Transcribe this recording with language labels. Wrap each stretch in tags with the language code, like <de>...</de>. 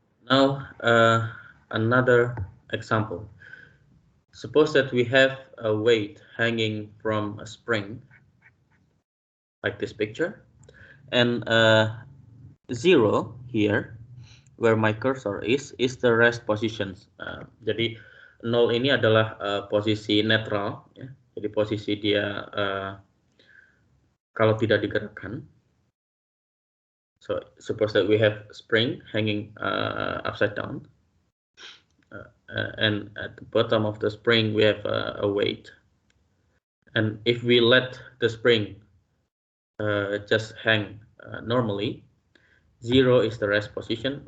<en>Now, another example. Suppose that we have a weight hanging from a spring, like this picture, and 0 here, where my cursor is the rest positions.</en> <id>Jadi 0 ini adalah posisi netral, ya. Jadi posisi dia kalau tidak digerakkan.</id> <en>So suppose that we have spring hanging upside down, and at the bottom of the spring we have a weight. And if we let the spring just hang normally, 0 is the rest position.</en>